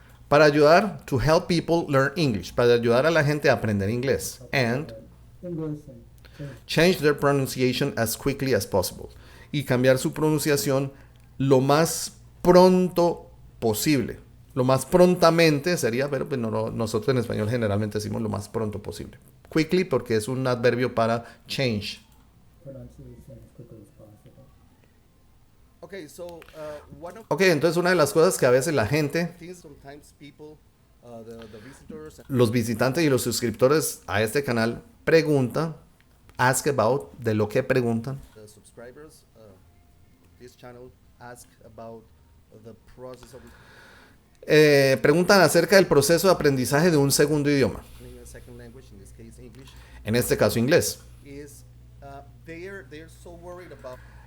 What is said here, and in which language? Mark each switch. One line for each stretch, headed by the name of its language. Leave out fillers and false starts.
Spanish: Para ayudar,
English: to help people learn English,
Spanish: para ayudar a la gente a aprender inglés.
English: And English and change their pronunciation as quickly as possible.
Spanish: Y cambiar su pronunciación lo más pronto posible. Lo más prontamente sería, pero pues nosotros en español generalmente decimos lo más pronto posible. Quickly porque es un adverbio para change.
English: pronunciation as quickly as possible. Okay, so one of
Spanish: entonces una de las cosas que a veces la gente,
English: Sometimes people, the visitors,
Spanish: los visitantes y los suscriptores a este canal preguntan,
English: ask about,
Spanish: de lo que preguntan,
English: the subscribers, this channel ask about the process of
Spanish: preguntan acerca del proceso de aprendizaje de un segundo idioma,
English: learning a second language, in this case English,
Spanish: en este caso inglés.
English: is they're so worried about